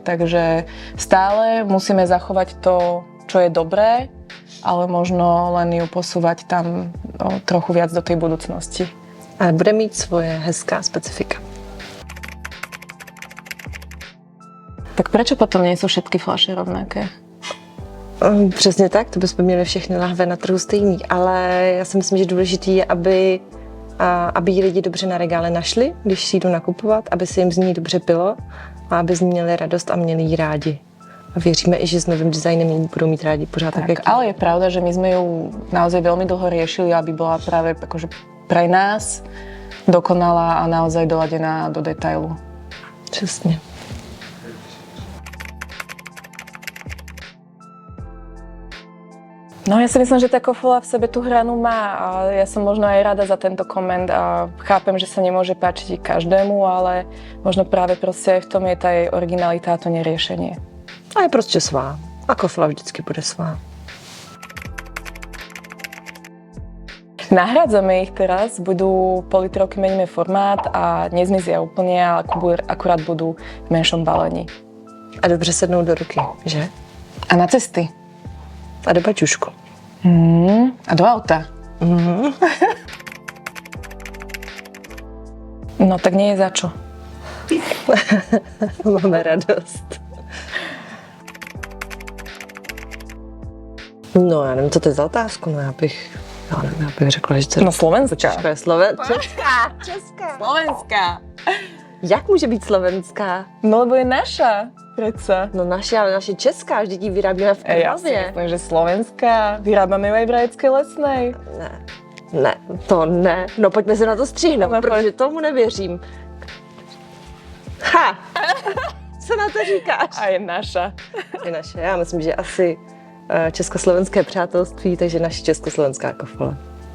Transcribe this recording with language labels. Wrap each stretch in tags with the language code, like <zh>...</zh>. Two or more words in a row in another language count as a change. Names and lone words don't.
<sk>Takže stále musíme zachovať to, čo je dobré, ale možno len ju posúvať tam trochu viac do tej budúcnosti.</sk> <cs>Ale bude mít svoje hezká specifika.</cs> <sk>Tak prečo potom nie sú všetky fľaše rovnaké?</sk> <cs>Přesně tak, to bychom měli všechny lahve na trhu stejný, ale já si myslím, že důležitý je, aby ji lidi dobře na regále našli, když si jdou nakupovat, aby se jim z ní dobře pilo a aby z ní měli radost a měli ji rádi. A věříme i, že s novým designem ji budou mít rádi pořád tak, jak</cs> <sk>ale je pravda, že my sme ju naozaj veľmi dlho riešili, aby bola práve akože pre nás dokonalá a naozaj doladená do detailu.</sk> <cs>Přesně.</cs> <sk>No ja si myslím, že tá Kofola v sebe tú hranu má a ja som možno aj rada za tento koment a chápem, že sa nemôže páčiť každému, ale možno práve proste aj v tom je tá jej originalita a to neriešenie.</sk> <cs>A je prostě svá. A Kofola vždycky bude svá.</cs> <sk>Nahrádzame ich teraz, budú po litrovky meníme formát a nezmizia úplne, ale akurát budú v menšom balení.</sk> <cs>A dobře sednou do ruky, že? A na cesty. A do baťušku.</cs> <sk>A do auta. No tak nie je za čo.</sk> <cs>Máme radost. No já nevím, co to je za otázku, no já bych řekla, že to je...</cs> <sk>No slovenská.</sk> <cs>Česká.</cs> <sk>Slovenská.</sk> <cs>Jak může být slovenská?</cs> <sk>No lebo je naša, predsa.</sk> <cs>No naše, ale naše česká, vždyť ji vyrábíme v</cs> <sk>Ja si</sk> <cs>Krnavě.</cs> <sk>myslím, že slovenská. Vyrábame ju aj v Rajeckej Lesnej.</sk> <cs>Ne, to ne. No pojďme se na to stříhnout, No, protože tomu nevěřím. Ha! Co na to říkáš?</cs> <sk>A je naša.</sk> <cs>Je naše, já myslím, že asi československé přátelství, takže naše československá Kofola.</cs>